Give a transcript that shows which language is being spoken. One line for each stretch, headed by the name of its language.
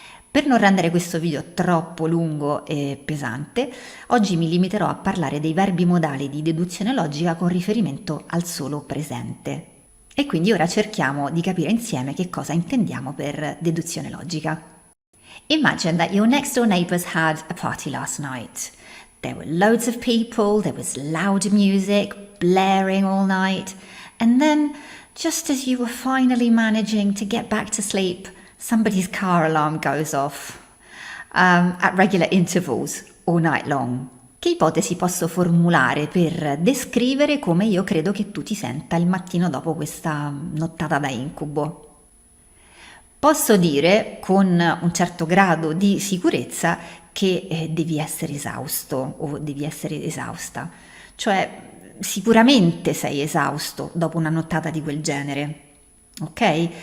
Italian: Per non rendere questo video troppo lungo e pesante, oggi mi limiterò a parlare dei verbi modali di deduzione logica con riferimento al solo presente. E quindi ora cerchiamo di capire insieme che cosa intendiamo per deduzione logica.
English: Imagine that your next door neighbours had a party last night. There were loads of people, there was loud music, blaring all night, and then, just as you were finally managing to get back to sleep, somebody's car alarm goes off at regular intervals all night long.
Italian: Che ipotesi posso formulare per descrivere come io credo che tu ti senta il mattino dopo questa nottata da incubo? Posso dire con un certo grado di sicurezza che devi essere esausto o devi essere esausta, cioè sicuramente sei esausto dopo una nottata di quel genere. Ok?